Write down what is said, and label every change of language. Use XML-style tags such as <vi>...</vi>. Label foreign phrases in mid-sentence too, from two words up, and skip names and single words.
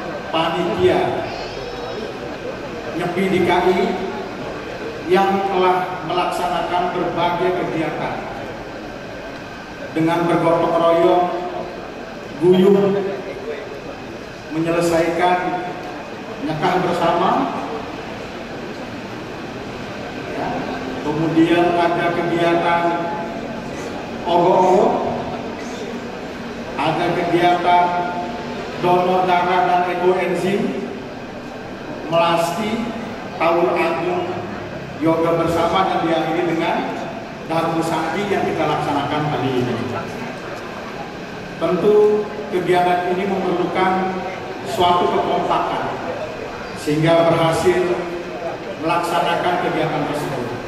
<id>panitia Nyepi DKI yang telah melaksanakan berbagai kegiatan dengan bergotong royong, guyup, menyelesaikan nikah bersama, ya. Kemudian ada kegiatan ogoh-ogoh, ada kegiatan donor darah dan ekoenzim, melasti, tawur agung, yoga bersama, dan diakhiri dengan Dharma Sakti yang kita laksanakan hari ini. Tentu kegiatan ini memerlukan suatu kekompakan sehingga berhasil melaksanakan kegiatan tersebut.</id>